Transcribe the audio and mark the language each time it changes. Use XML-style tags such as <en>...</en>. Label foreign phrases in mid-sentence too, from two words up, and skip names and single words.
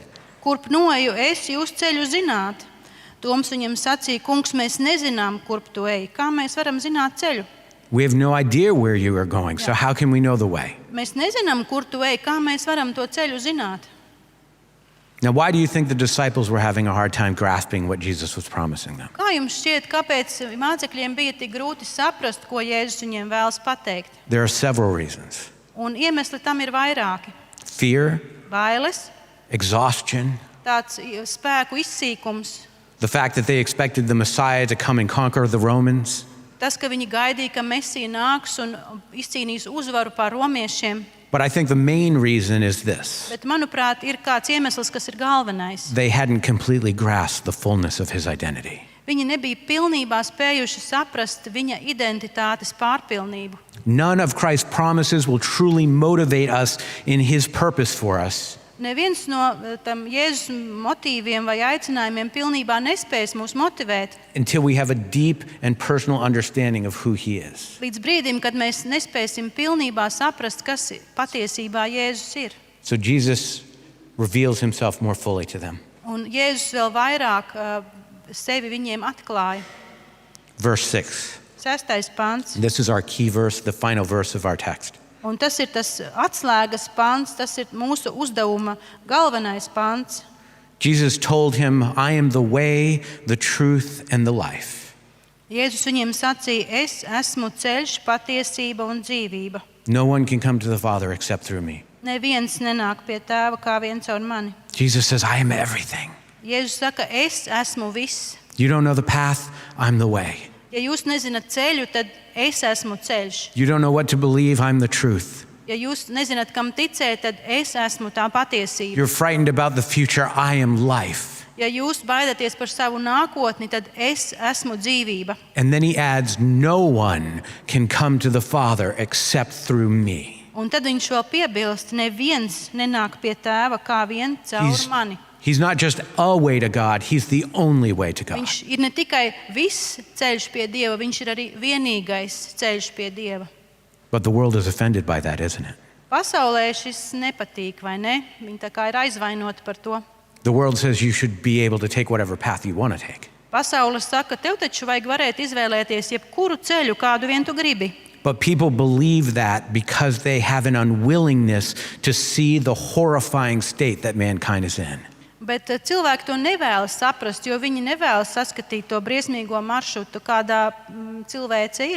<lv>kurp noeju es, jūs ceļu zināt. Toms viņam sacīja, kungs, mēs nezinām, kurp tu ej. Kā mēs varam zināt ceļu?</lv> <en>"We have no idea where you are going, so how can we know the way?"</en> <lv>Mēs nezinām, kur tu ej. Kā mēs varam to ceļu zināt?</lv> <en>Now, why do you think the disciples were having a hard time grasping what Jesus was promising them?</en> <lv>Kā jums šķiet, kāpēc mācekļiem bija tik grūti saprast, ko Jēzus viņiem vēlas pateikt?</lv> <en>There are several reasons.</en> <lv>Un iemesli tam ir vairāki.</lv> <en>Fear,</en> <lv>Bailes,</lv> <en>exhaustion,</en> <lv>tāds spēku izsīkums,</lv> <en>the fact that they expected the Messiah to come and conquer the Romans,</en> <lv>tas, ka viņi gaidīja, ka Mesija nāks un izcīnīs uzvaru pār romiešiem.</lv> <en>but I think the main reason is this.</en> <lv>Bet, manuprāt, ir kāds iemesls, kas ir galvenais.</lv> <en>They hadn't completely grasped the fullness of his identity.</en> <lv>Viņi nebija pilnībā spējuši saprast viņa identitātes pārpilnību.</lv> <en>None of Christ's promises will truly motivate us in his purpose for us</en> <lv>Neviens no tam Jēzus motīviem vai aicinājumiem pilnībā nespēs mūs motivēt</lv> <en>until we have a deep and personal understanding of who he is.</en> <lv>līdz brīdim, kad mēs nespēsim pilnībā saprast, kas patiesībā Jēzus ir.</lv> <en>So Jesus reveals himself more fully to them.</en> <lv>Un Jēzus vēl vairāk sevi viņiem atklāja.</lv> <en>Verse 6.</en> <lv>6. pants.</lv> <en>This is our key verse, the final verse of our text.</en> <lv>Un tas ir tas atslēgas pants, tas ir mūsu uzdevuma galvenais pants.</lv> <en>Jesus told him, "I am the way, the truth, and the life.</en> <lv>Jēzus viņiem sacīja, es esmu ceļš, patiesība un dzīvība.</lv> <en>No one can come to the Father except through me."</en> <lv>Neviens nenāk pie tēva kā viens caur mani.</lv> <en>Jesus says, "I am everything."</en> <lv>Jēzus saka, es esmu viss.</lv> <en>You don't know the path, I'm the way.</en> <lv>Ja jūs nezināt ceļu, tad es esmu ceļš.</lv> <en>You don't know what to believe, I'm the truth.</en> <lv>Ja jūs nezināt, kam ticēt, tad es esmu tā patiesība.</lv> <en>You're frightened about the future, I am life.</en> <lv>Ja jūs baidaties par savu nākotni, tad es esmu dzīvība.</lv> <en>And then he adds, no one can come to the Father except through me.</en> <lv>Un tad viņš vēl piebilst, neviens nenāk pie tēva kā vien caur mani.</lv> <en>He's not just a way to God, he's the only way to God.</en> <lv>Viņš ir ne tikai viss ceļš pie Dieva, viņš ir arī vienīgais ceļš pie Dieva.</lv> <en>But the world is offended by that, isn't it?</en> <lv>Pasaulē šis nepatīk, vai ne? Viņi tā kā ir aizvainoti par to.</lv> <en>The world says you should be able to take whatever path you want to take.</en> <lv>Pasaule saka, tev taču vajag varēt izvēlēties jebkuru ceļu, kādu vien tu gribi.</lv> <en>But people believe that because they have an unwillingness to see the horrifying state that mankind is in.</en> <lv>Bet cilvēki to nevēlas saprast, jo viņi nevēlas saskatīt to briesmīgo maršrutu, kādā cilvēce ir.</lv>